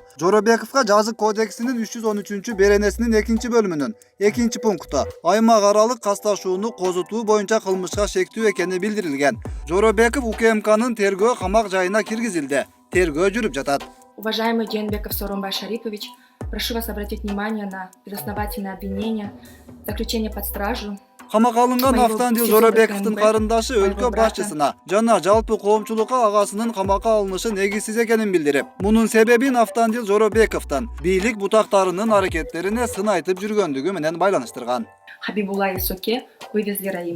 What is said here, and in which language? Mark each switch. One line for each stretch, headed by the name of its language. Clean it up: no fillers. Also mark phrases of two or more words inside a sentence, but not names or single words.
Kyrgyz: Жоробековго жазык кодексинин 313 беренесинин 2 бөлүмүнүн 2 пункту аймак аралык касташууну козутуу боюнча кылмышка шектүү экени билдирилген. Жоробеков УКМКнын тергөө камак жайына киргизилди. Тергөө жүрүп жатат.
Russian: Уважаемый Жээнбеков Сооронбай Шарипович, прошу вас обратить внимание на безосновательное обвинение, заключение под стражу.
Kyrgyz: Камакка алынган Автандил Жоробековдун карындашы өлкө башчысына жана жалпы коомчулукка агасынын камакка алынышы негизсиз экенин билдирип, мунун себебин Автандил Жоробековдун бийлик бутактарынын аракеттерине сын айтып жүргөндүгү менен байланыштырган.
Russian: Хабибулла и Соке вывезли Раима.